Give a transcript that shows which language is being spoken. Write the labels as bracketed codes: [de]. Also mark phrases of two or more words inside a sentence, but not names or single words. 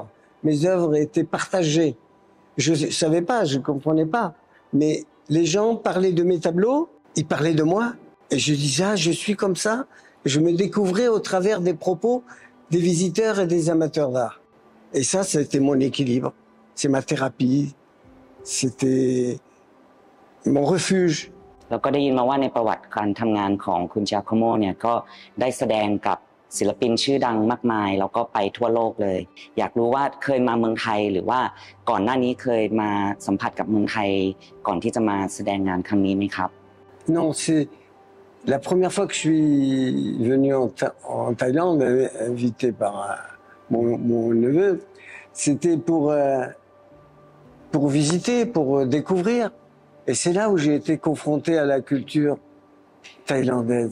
[fr] Mes œuvres étaient partagées. Je savais pas, je comprenais pas, mais les gens parlaient de mes tableaux, ils parlaient de moi. Et je disais, ah, je suis comme ça. Je me découvrais au travers des propos des visiteurs et des amateurs d'art. Et ça, c'était mon équilibre. C'est ma thérapie. C'était mon refuge. [th] แล้วก็ได้ยินมาว่าในประวัติการทำงานของคุณ Giacomo เนี่ยก็ได้แสดงกับศิลปินชื่อดังมากมายแล้วก็ไปทั่วโลกเลยอยากรู้ว่าเคยมาเมืองไทยหรือว่าก่อนหน้านี้เคยมาสัมผัสกับเมืองไทยก่อนที่จะมาแสดงงานครั้งนี้ไหมครับ [fr] Non, c'est la première fois que je suis venu en Thaïlande, invité par mon neveu, c'était pour visiter, pour découvrir. Et c'est là où j'ai été confronté à la culture thaïlandaise.